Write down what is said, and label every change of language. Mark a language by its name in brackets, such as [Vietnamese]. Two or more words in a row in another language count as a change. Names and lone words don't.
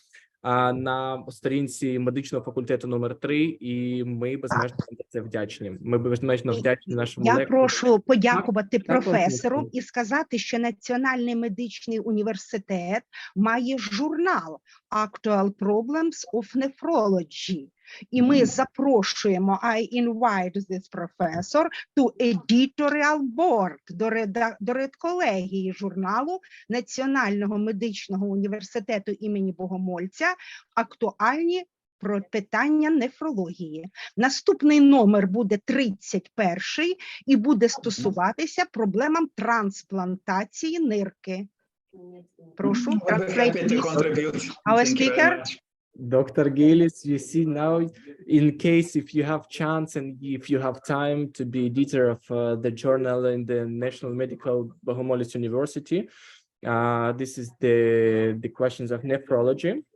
[Ukrainian] На сторінці медичного факультету номер 3, і ми безмежно за це вдячні. Ми безмежно вдячні нашому лектору. Я прошу подякувати професору і сказати, що Національний медичний університет має журнал Actual Problems of Nephrology. І ми запрошуємо, [English] I invite this professor to editorial board, [Ukrainian] до редколегії журналу Національного медичного університету імені Богомольця, актуальні про питання нефрології. Наступний номер буде 31-й і буде стосуватися проблемам трансплантації нирки. Прошу, [English] translate, our speaker. Dr. Geylis, you see now, in case if you have chance and if you have time to be editor of the journal in the National Medical Bogomolcya University, this is the questions of nephrology.